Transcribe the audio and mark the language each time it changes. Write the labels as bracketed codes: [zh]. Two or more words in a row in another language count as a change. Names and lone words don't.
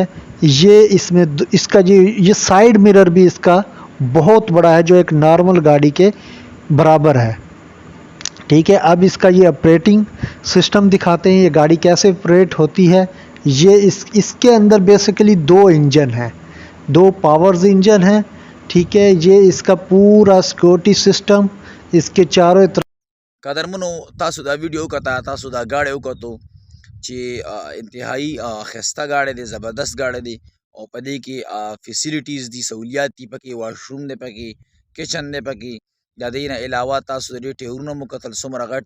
[hi] ये इसमें इसका ये [en] side mirror [hi] भी इसका बहुत बड़ा है, जो एक नॉर्मल गाड़ी के बराबर है, ठीक है। अब इसका ये [en] operating system [hi] दिखाते हैं, ये गाड़ी कैसे ऑपरेट होती है। ये इसके अंदर बेसिकली 2 इंजन हैं, 2 [en] powers engine [hi] हैं, ठीक है। ये इसका पूरा [en] security system [hi] इसके चारों तरफ। [ps] قدرمنو تاسو دا ویډیو وکته، تاسو دا ګاډی وکتو چې انتهایی ښایسته ګاډی دی، زبردست ګاډی دی. او په دې کې فیسیلیټیز دي، سهولیات دي پکې، واشروم دی پکې، کچن دی پکې. د دې نه علاوه تاسو د دې ټیرونه مو کتل څومره غټ دي.